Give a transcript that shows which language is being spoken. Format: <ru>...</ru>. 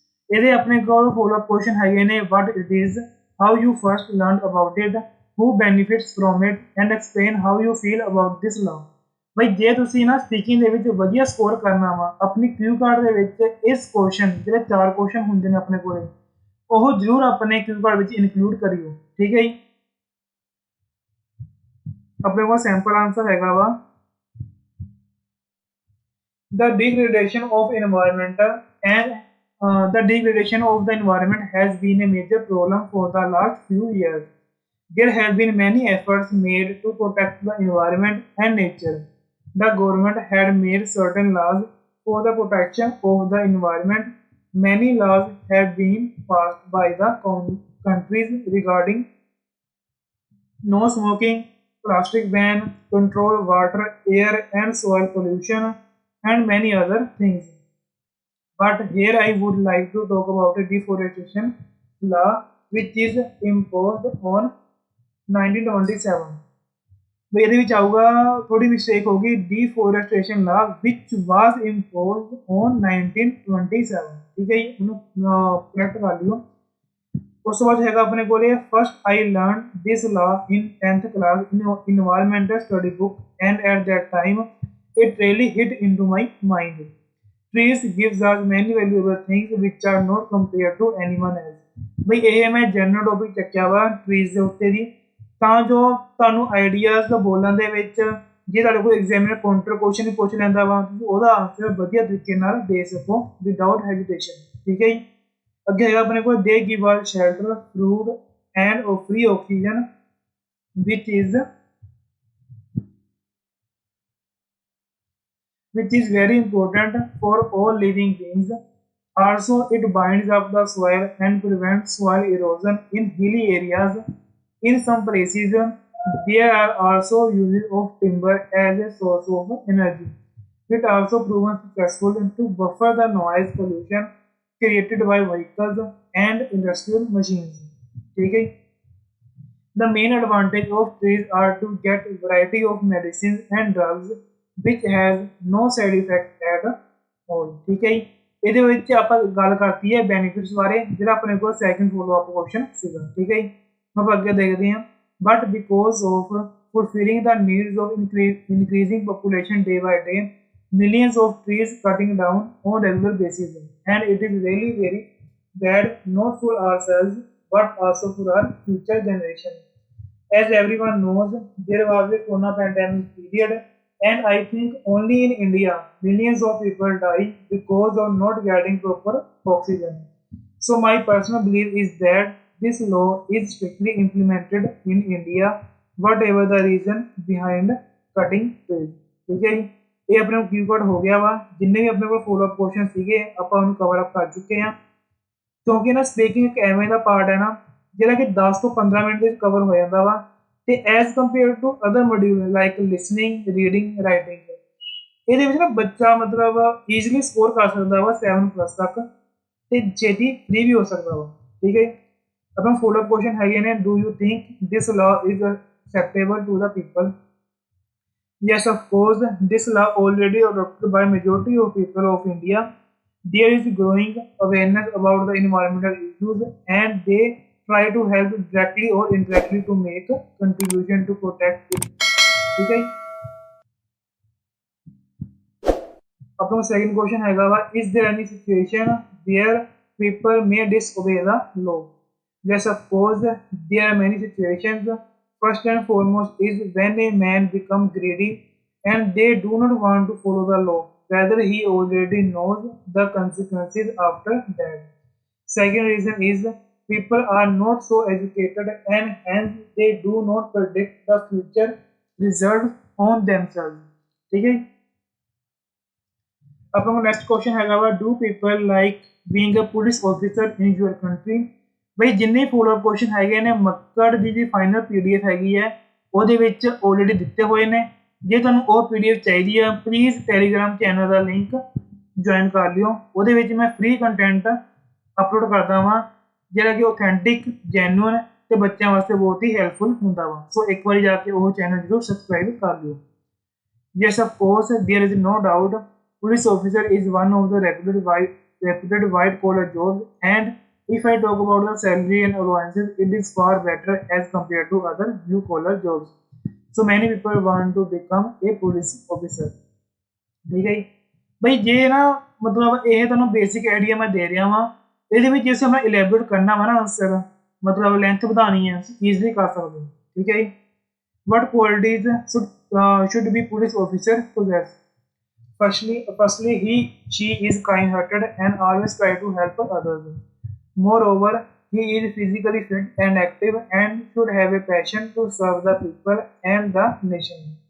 <pa>ਇਹਦੇ ਆਪਣੇ ਕੋਲ ਫੋਲੋ ਅਪ ਕੁਐਸਚਨ ਹੈਗੇ ਨੇ,</pa> <en>What it is, how you first learn about it, who benefits from it and explain how you feel about this law.</en> <pa>ਬਈ ਜੇ ਤੁਸੀਂ ਨਾ ਸਪੀਕਿੰਗ ਦੇ ਵਿੱਚ ਵਧੀਆ ਸਕੋਰ ਕਰਨਾ ਵਾ ਆਪਣੀ ਕਿਊ ਕਾਰਡ ਦੇ ਵਿੱਚ ਇਸ ਕੁਐਸਚਨ ਜਿਹੜੇ 4 ਕੁਐਸਚਨ ਹੁੰਦੇ ਨੇ ਆਪਣੇ ਕੋਲੇ, ਉਹ ਜ਼ਰੂਰ ਆਪਣੇ ਕਿਊ ਕਾਰਡ ਵਿੱਚ ਇਨਕਲੂਡ ਕਰਿਓ। ਠੀਕ ਹੈ ਜੀ। ਆਪਣੇ ਕੋਲ ਸੈਂਪਲ ਆਂਸਰ ਹੈਗਾ ਵਾ</pa> <en>the degradation of environment and the degradation of the environment has been a major problem for the last few years. There have been many efforts made to protect the environment and nature. The government had made certain laws for the protection of the environment. Many laws have been passed by the countries regarding no smoking, plastic ban, control water, air and soil pollution, and many other things. But here I would like to talk about a deforestation law which is imposed on 1927.</en> <pa>ਵੀ ਇਹਦੇ ਵਿੱਚ ਆਊਗਾ ਥੋੜੀ mistake ਹੋਗੀ,</pa> <en>Deforestation law which was imposed on 1927।</en> <pa>ਠੀਕ ਹੈ ਜੀ, ਇਹਨੂੰ ਕਰੈਕਟ ਕਰ ਲਿਓ। ਉਸ ਤੋਂ ਬਾਅਦ ਹੈਗਾ ਆਪਣੇ ਕੋਲੇ</pa> <en>First I learn this law in 10th class in environmental study book and at that time it really hit into my mind. Trees gives us many valuable things which are not compared to anyone else।</en> <pa>ਬਈ ਇਹ ਮੈਂ general topic ਚੱਕਿਆ ਵਾ trees ਦੇ ਉੱਤੇ ਦੀ, ਤਾਂ ਜੋ ਤੁਹਾਨੂੰ ਆਈਡੀਆਜ਼ ਦਾ ਬੋਲਣ ਦੇ ਵਿੱਚ ਜੇ ਤੁਹਾਡੇ ਕੋਲ ਐਗਜ਼ਾਮੀਨਰ ਕਾਊਂਟਰ ਕੁਐਸਚਨ ਹੀ ਪੁੱਛ ਲੈਂਦਾ ਵਾ ਤੁਸੀਂ ਉਹਦਾ ਆਨਸਰ ਵਧੀਆ ਤਰੀਕੇ ਨਾਲ ਦੇ ਸਕੋ</pa> <en>Without hesitation.</en> <pa>ਠੀਕ ਹੈ ਜੀ। ਅੱਗੇ ਹੈਗਾ ਆਪਣੇ ਕੋਲ</pa> <en>They give us shelter, food and free oxygen which is very important for all living beings. Also, it binds up the soil and prevents soil erosion in hilly areas. In some places, there are also uses of timber as a source of energy. It also proven successful to buffer the noise pollution created by vehicles and industrial machines. Okay? The main advantage of trees are to get variety of medicines and drugs which has no side effect at all।</en> <pa>ਠੀਕ ਹੈ ਜੀ। ਇਹਦੇ ਵਿੱਚ ਆਪਾਂ ਗੱਲ ਕਰਤੀ ਹੈ benefits ਬਾਰੇ ਜਿਹੜਾ ਆਪਣੇ ਕੋਲ ਸੈਕਿੰਡ ਫੋਲੋ ਅਪ ਕੁਐਸਚਨ ਸੀਗਾ। ਠੀਕ ਹੈ ਜੀ। ਆਪਾਂ ਅੱਗੇ ਦੇਖਦੇ ਹਾਂ।</pa> <en>But because of fulfilling the needs of increasing population day by day, millions of trees cutting down on regular basis, and it is really very bad not for ourselves but also for our future generation। As everyone knows, there was a corona pandemic period, and I think only in India millions of people die because of not getting proper oxygen. So my personal belief is that this law is strictly implemented in India, whatever the reason behind cutting trees.</en> <pa>ਠੀਕ ਹੈ ਜੀ, ਇਹ ਆਪਣੇ ਕਿਊ code ਹੋ ਗਿਆ ਵਾ। ਜਿੰਨੇ ਵੀ ਆਪਣੇ ਕੋਲ ਫੋਲੋ ਅਪ ਕੁਐਸਚਨ ਸੀਗੇ ਆਪਾਂ ਉਹਨੂੰ ਕਵਰ ਅਪ ਕਰ ਚੁੱਕੇ ਹਾਂ। ਕਿਉਂਕਿ ਨਾ ਸਪੀਕਿੰਗ ਇੱਕ ਐਵੇਂ ਦਾ ਪਾਰਟ ਹੈ ਨਾ ਜਿਹੜਾ ਕਿ 10 ਤੋਂ 15 ਮਿੰਟ ਦੇ ਵਿੱਚ ਕਵਰ ਹੋ ਜਾਂਦਾ ਵਾ ਤੇ</pa> <en>as compare to other module like listening reading writing</en> <pa>ਇਹਦੇ ਵਿੱਚ ਨਾ ਬੱਚਾ ਮਤਲਬ ਈਜ਼ੀਲੀ ਸਕੋਰ ਕਰ ਸਕਦਾ ਵਾ 7 ਪਲੱਸ ਤੱਕ ਤੇ ਛੇਤੀ ਫ੍ਰੀ ਵੀ ਹੋ ਸਕਦਾ ਵਾ। ਠੀਕ ਹੈ, ਆਪਣਾ ਫੋਲੋ ਅਪ ਕੁਐਸਚਨ ਹੈਗੇ ਨੇ,</pa> <en>Do you think this law is acceptable to the people? Yes, of course, this law already adopted by majority of people of India. There is growing awareness about the environmental issues and they try to help directly or indirectly to make a contribution to protect it.</en> <pa>ठीक है, अपना second question हैगा वा,</pa> <en>is there any situation where people may disobey the law? Yes, of course, there are many situations. First and foremost is when a man becomes greedy and they do not want to follow the law, whether he already knows the consequences after that. Second reason is people are not so educated and hence they do not predict the future results on themselves.</en> <pa>ठीक है, अपना next question हैगा वा,</pa> <en>Do people like being a police officer in your country?</en> <pa>ਬਈ ਜਿੰਨੇ follow up question ਹੈਗੇ ਨੇ ਮੱਕੜ ਦੀ ਜੀ ਫਾਈਨਲ ਪੀਡੀਐਫ ਹੈਗੀ ਹੈ ਉਹਦੇ ਵਿੱਚ ਆਲਰੇਡੀ ਦਿੱਤੇ ਹੋਏ ਨੇ। ਜੇ ਤੁਹਾਨੂੰ ਉਹ ਪੀਡੀਐਫ ਚਾਹੀਦੀ ਆ please Telegram channel ਦਾ link join ਕਰ ਲਿਓ। ਉਹਦੇ ਵਿੱਚ ਮੈਂ ਫ੍ਰੀ ਕੰਟੈਂਟ ਅਪਲੋਡ ਕਰਦਾ ਵਾਂ ਜਿਹੜਾ ਕਿ ਆਥੈਂਟਿਕ ਜੈਨੂਇਨ ਤੇ ਬੱਚਿਆਂ ਵਾਸਤੇ ਬਹੁਤ ਹੀ ਹੈਲਪਫੁਲ ਹੁੰਦਾ ਵਾ। ਸੋ ਇੱਕ ਵਾਰੀ ਜਾ ਕੇ ਉਹ ਚੈਨਲ ਜ਼ਰੂਰ ਸਬਸਕ੍ਰਾਈਬ ਕਰ ਲਿਓ।</pa> <en>Yes, of course, there is no doubt. Police officer is one of the reputed white collar jobs, and if I talk about the salary and allowances, it is far better as compared to other blue collar jobs. So many people want to become a police officer.</en> <pa>ठीक है जी, ਬਈ ਜੇ ਨਾ ਮਤਲਬ ਇਹ ਤੁਹਾਨੂੰ basic idea ਮੈਂ ਦੇ ਰਿਹਾ ਵਾਂ ਇਹਦੇ ਵਿੱਚ ਜੇ ਆਪਾਂ ਇਲੈਬੋਰੇਟ ਕਰਨਾ ਵਾ ਨਾ ਆਨਸਰ ਮਤਲਬ ਲੈਂਥ ਵਧਾਣੀ ਹੈ ਈਜ਼ੀਲੀ ਕਰ ਸਕਦੇ। ਠੀਕ ਹੈ ਜੀ,</pa> <en>what qualities should be police officer possess? Firstly, she is kind-hearted and always try to help others. Moreover, he is physically fit and active and should have a passion to serve the people and the nation.</en>